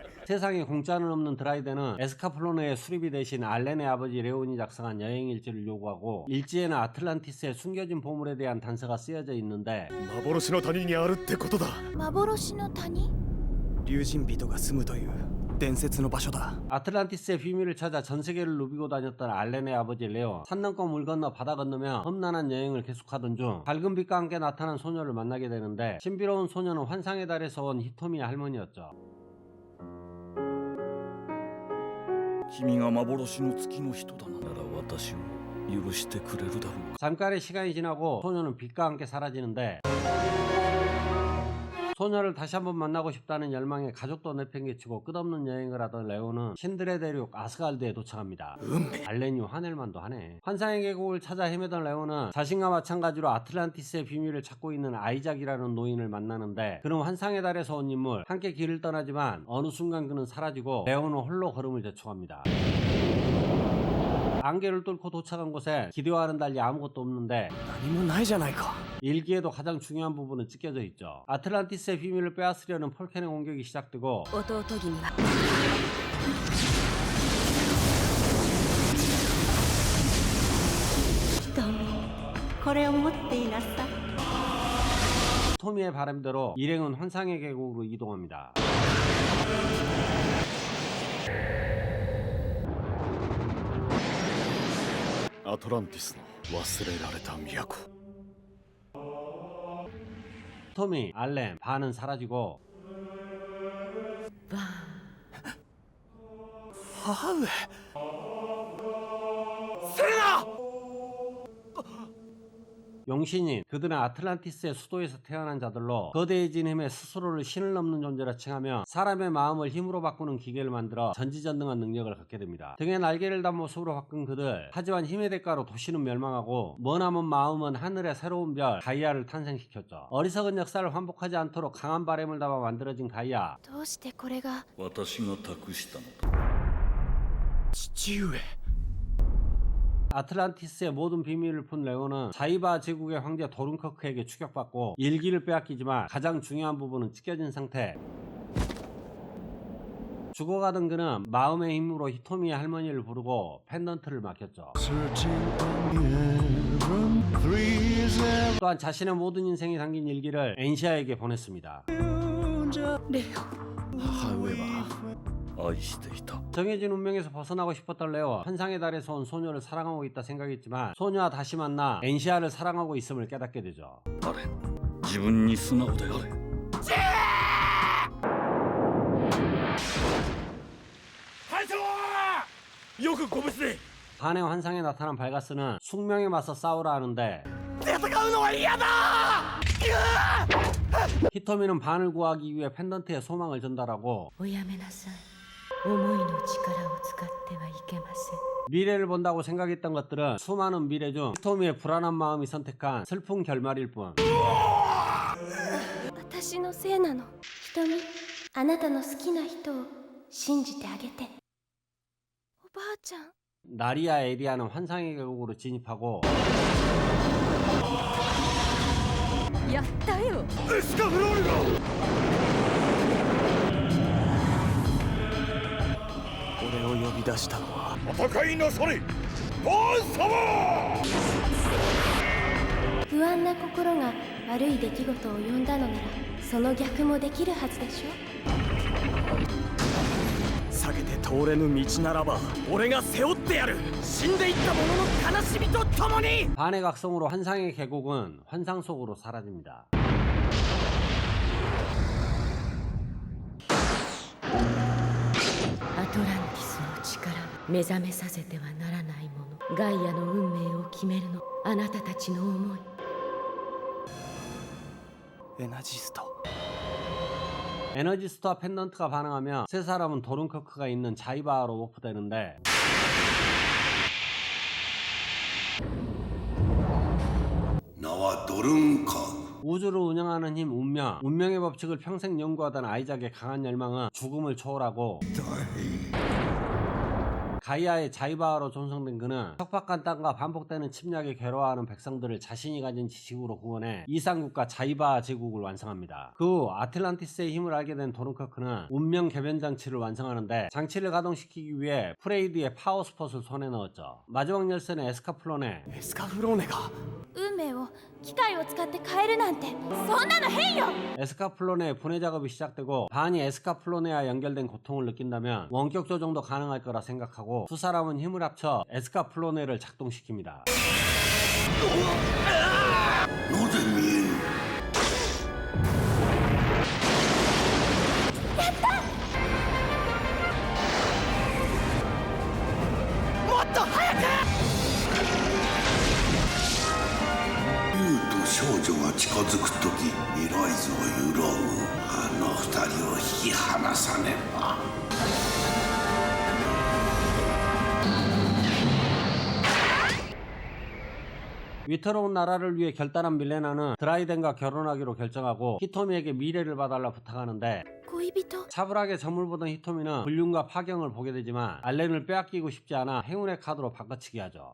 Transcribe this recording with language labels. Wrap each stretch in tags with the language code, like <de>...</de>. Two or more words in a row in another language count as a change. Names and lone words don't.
<ko>세상에 공짜는 없는 드라이덴은 에스카플로네의 수리비 대신 알렌의 아버지 레온이 작성한 여행일지를 요구하고 일지에는 아틀란티스의 숨겨진 보물에 대한 단서가 쓰여져 있는데</ko> <ja>幻の谷にあるってことだ。幻の谷竜神人が住むという伝説の場所だ。</ja> <ko>아틀란티스의 비밀을 찾아 전 세계를 누비고 다녔던 알렌의 아버지 레온, 산 넘고 물 건너 바다 건너며 험난한 여행을 계속하던 중 밝은 빛과 함께 나타난 소녀를 만나게 되는데 신비로운 소녀는 환상의 달에서 온 히토미 할머니였죠.</ko> <ja>君が幻の月の人だなら私を許してくれるだろうか。</ja> <ko>잠깐의 시간이 지나고 소녀는 빛과 함께 사라지는데 소녀를 다시 한번 만나고 싶다는 열망에 가족도 내팽개치고 끝없는 여행을 하던 레오는 신들의 대륙 아스갈드에 도착합니다. 알렌이 화낼만도 하네. 환상의 계곡을 찾아 헤매던 레오는 자신과 마찬가지로 아틀란티스의 비밀을 찾고 있는 아이작이라는 노인을 만나는데 그는 환상의 달에서 온 인물, 함께 길을 떠나지만 어느 순간 그는 사라지고 레오는 홀로 걸음을 재촉합니다. 안개를 뚫고 도착한 곳에 기대와는 달리 아무것도 없는데</ko> <ja>何もないじゃないか。</ja> <ko>일기에도 가장 중요한 부분은 찢겨져 있죠. 아틀란티스의 비밀을 빼앗으려는 폴켄의 공격이 시작되고</ko> <ja>弟君は瞳これを持っていなさい</ja> <ko>토미의 바람대로 일행은 환상의 계곡으로 이동합니다.</ko> <ja>아틀란티스 の忘れられた都。</ja> <ko>토미, 알렌, 반은 사라지고</ko> <ja>母上。</ja> <ko>용신인, 그들은 아틀란티스의 수도에서 태어난 자들로 거대해진 힘에 스스로를 신을 넘는 존재라 칭하며 사람의 마음을 힘으로 바꾸는 기계를 만들어 전지전능한 능력을 갖게 됩니다. 등에 날개를 단 모습으로 바꾼 그들, 하지만 힘의 대가로 도시는 멸망하고 머나먼 마음은 하늘의 새로운 별 가이아를 탄생시켰죠. 어리석은 역사를 환복하지 않도록 강한 바램을 담아 만들어진 가이아.</ko> <ja>どうしてこれが私が託したのだ。父上。</ja> <ko>아틀란티스의 모든 비밀을 푼 레오는 자이바 제국의 황제 도른커크에게 추격받고 일기를 빼앗기지만 가장 중요한 부분은 찢겨진 상태. 죽어가던 그는 마음의 힘으로 히토미의 할머니를 부르고 펜던트를 맡겼죠. 또한 자신의 모든 인생이 담긴 일기를 엔시아에게 보냈습니다.</ko> <ja>母上は愛していた。</ja> <ko>정해진 운명에서 벗어나고 싶었던 레오, 환상의 달에서 온 소녀를 사랑하고 있다 생각했지만 소녀와 다시 만나 엔시아를 사랑하고 있음을 깨닫게 되죠.</ko> <ja>アレン、自分に素直であれ。隊長よくご無事で。</ja> <ko>반의 환상에 나타난 발가스는 숙명에 맞서 싸우라 하는데</ko> <ja>戦うのは嫌だ。</ja> <ko>히토미는 반을 구하기 위해 펜던트에 소망을 전달하고</ko> <ja>おやめなさい思いの力を使ってはいけません</ja> <ko>미래를 본다고 생각했던 것들은 수많은 미래 중 히토미의 불안한 마음이 선택한 슬픈 결말일 뿐.</ko> <ja>私のせいなの瞳あなたの好きな人を信じてあげておばあちゃん</ja> <ko>나리아 에리아는 환상의 계곡으로 진입하고</ko> <ja>やったよ。エスカフロールが。俺を呼び出したのは戦いなされ。バーン様。不安な心が悪い出来事を呼んだのならその逆もできるはずでしょ避けて通れぬ道ならば俺が背負ってやる。死んでいった者の悲しみとともに。</ja> <ko>반의 각성으로 환상의 계곡은 환상 속으로 사라집니다.</ko> <ja>アトランティスの力目覚めさせてはならないものガイアの運命を決めるのあなたたちの思いエナジスト。</ja> <ko>에너지스트와 펜던트가 반응하며 세 사람은 도른커크가 있는 자이바로 워프되는데 나와 도른카 우주를 운영하는 힘 운명, 운명의 법칙을 평생 연구하던 아이작의 강한 열망은 죽음을 초월하고 가이아의 자이바하로 존성된 그는 척박한 땅과 반복되는 침략에 괴로워하는 백성들을 자신이 가진 지식으로 구원해 이상국가 자이바하 제국을 완성합니다. 그 후 아틀란티스의 힘을 알게 된 도른커크는 운명 개변 장치를 완성하는데 장치를 가동시키기 위해 프레이드의 파워 스폿을 손에 넣었죠. 마지막 열쇠는 에스카플론에</ko> <ja>エスカフローネが運命を機械を使って変えるなんてそんなの変よ。</ja> <ko>에스카플로네의 분해 작업이 시작되고 반이 에스카플로네와 연결된 고통을 느낀다면 원격 조정도 가능할 거라 생각하고 두 사람은 힘을 합쳐 에스카플로네를 작동시킵니다.</ko> <ja>なぜ見えぬ。竜と少女が近づくとき未来図を揺らぐ。あの二人を引き離さねば。</ja> <ko>위태로운 나라를 위해 결단한 밀레나는 드라이덴과 결혼하기로 결정하고 히토미에게 미래를 봐달라 부탁하는데</ko> <ja>恋人</ja> <ko>차분하게 점을 보던 히토미는 불륜과 파경을 보게 되지만 알렌을 빼앗기고 싶지 않아 행운의 카드로 바꿔치기 하죠.</ko>